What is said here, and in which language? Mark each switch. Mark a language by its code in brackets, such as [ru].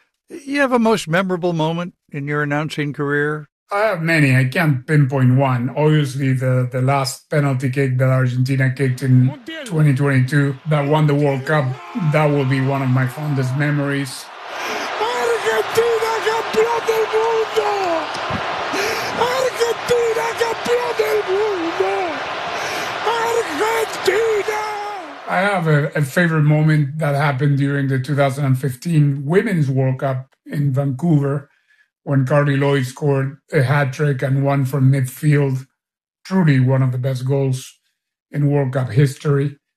[en] You have a most memorable moment in your announcing career? I have many. I can't pinpoint one. Obviously, the last penalty kick that Argentina kicked in 2022 that won the World Cup, that will be one of my fondest memories. [es] mundo. Argentina, campeón del mundo. Argentina. [en] I have a favorite moment that happened during the 2015 Women's World Cup in Vancouver when Carly Lloyd scored a hat trick and won from midfield. Truly one of the best goals in World Cup history.